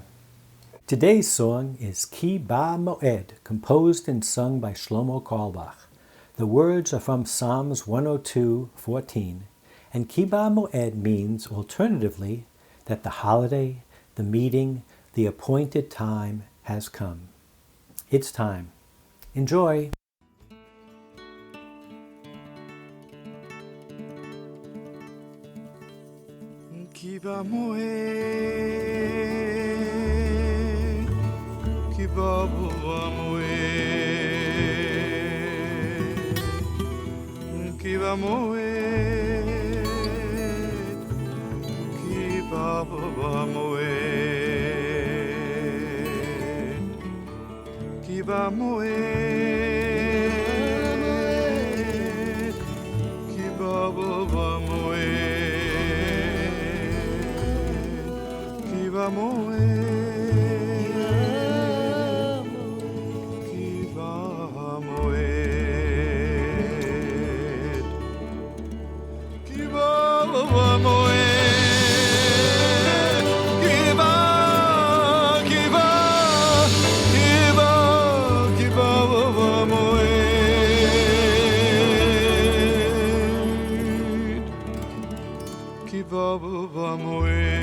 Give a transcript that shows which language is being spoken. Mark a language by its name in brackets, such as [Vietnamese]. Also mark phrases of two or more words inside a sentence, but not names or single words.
[English] Today's song is Ki Ba Moed, composed and sung by Shlomo Carlebach. The words are from Psalms 102:14, and Ki Ba Moed means, alternatively, that the holiday, the meeting, the appointed time has come. It's time. Enjoy. [Hebrew] כי בא מועד, כי בא מועד, כי בא מועד, כי בא מועד, כי בא מועד, כי בא מועד. כי בא מועד, כי בא מועד, כי בא מועד, כי בא, כי בא, כי בא, כי בא מועד, כי בא מועד.